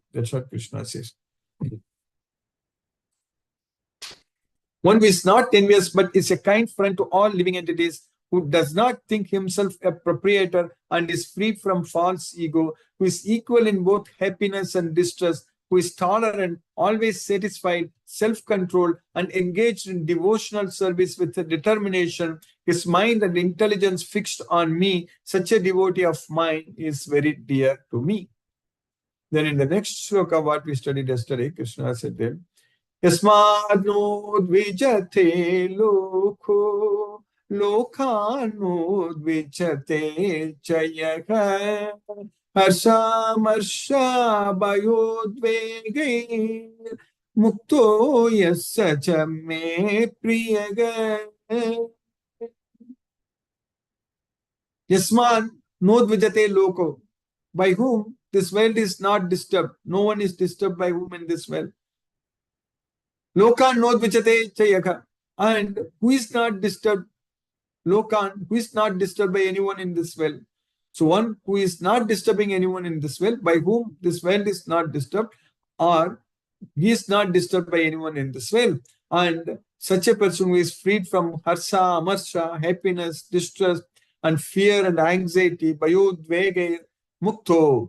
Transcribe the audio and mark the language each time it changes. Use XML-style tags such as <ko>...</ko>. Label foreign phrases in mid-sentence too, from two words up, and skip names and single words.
<en>That's what Krishna says. One who is not envious but is a kind friend to all living entities, who does not think himself a proprietor and is free from false ego, who is equal in both happiness and distress, who is tolerant, always satisfied, self-controlled, and engaged in devotional service with a determination, his mind and intelligence fixed on me, such a devotee of mine is very dear to me. Then in the next sloka, what we studied yesterday, Krishna said there,</en> <sa>यस्मान्नोद्विजते लोको लोकान्नोद्विजते च यः हर्षामर्षभयोद्वेगैर्मुक्तो यः स च मे प्रियः. यस्मान्नोद्विजते लोको.</sa> <en>By whom this world is not disturbed. No one is disturbed by whom in this world.</en> <sa>लोकान्नोद्विजते च यः.</sa> <en>And who is not disturbed? Lokan, who is not disturbed by anyone in this world. So one who is not disturbing anyone in this world, by whom this world is not disturbed, or he is not disturbed by anyone in this world. And such a person who is freed from harsha, amarsha, happiness, distress, and fear and anxiety,</en> <sa>भयोद्वेगैः मुक्तः.</sa>